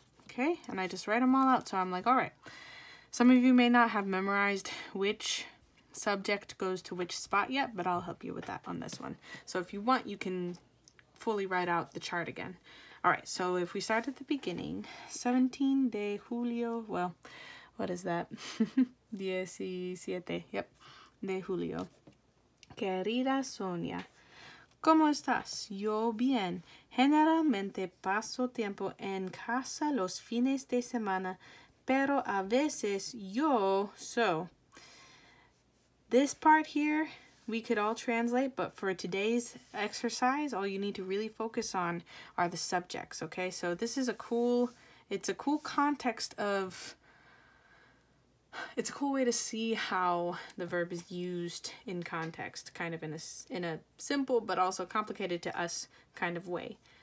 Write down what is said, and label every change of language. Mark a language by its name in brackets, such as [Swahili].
[English] Okay, and I just write them all out. So I'm like, all right, some of you may not have memorized which subject goes to which spot yet, but I'll help you with that on this one. So if you want, you can fully write out the chart again. All right, so if we start at the beginning, 17 [Spanish] de julio, [English] well, what is that? 17, yep, [Spanish] de julio. Querida Sonia, ¿cómo estás? Yo bien. Generalmente paso tiempo en casa los fines de semana, pero a veces yo... [English] So, this part here, we could all translate, but for today's exercise, all you need to really focus on are the subjects, okay? So this is it's a cool context of... It's a cool way to see how the verb is used in context, kind of in a simple but also complicated to us kind of way.